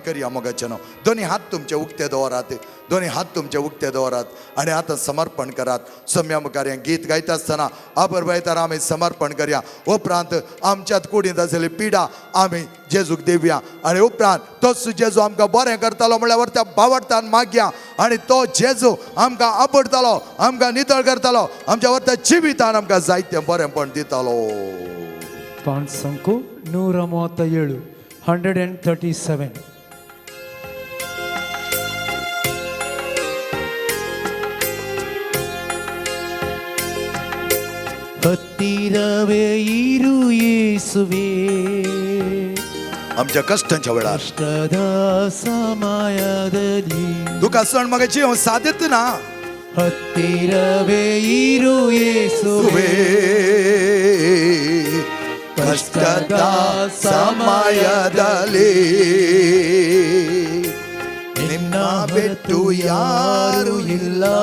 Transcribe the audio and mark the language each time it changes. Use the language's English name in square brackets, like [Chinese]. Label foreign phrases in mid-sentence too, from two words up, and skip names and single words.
[Konkani] करया मोगाचें न्हू दोनी हात तुमचे उक्ते दवरात दोनी हात तुमचे उक्ते दवरात आनी आतां समर्पण करात सम्या मुखार हें गीत गायता आसतना अबरबायतार आमी समर्पण करया उपरांत आमच्यात कुडींत आसलेली पिडा आमी जेजूक दिवया आनी उपरांत तोच जेजू आमकां बरें करतालो म्हळ्यार त्या बावडटान मागया आनी तो जेजू आमकां आपडतालो आमकां नितळ करतालो आमच्या वर्त्या जिवितान आमकां जायतें बरेंपण दितालो पान संको 137 137 [Kannada] ಹತ್ತಿರವೇ ಇರು ಯೇಸುವೇ [Konkani] आमच्या कष्टांच्या वेळार [Kannada] ಕಷ್ಟದ ಸಮಯದಲ್ಲಿ [Konkani] तुका सण म्हाका जीव सादित ना [Kannada] ಹತ್ತಿರವೇ ಇರು ಯೇಸುವೇ ಕಷ್ಟದ ಸಮಯದಲ್ಲಿ ನಿನ್ನ ಬಿಟ್ಟು ಯಾರು ಇಲ್ಲ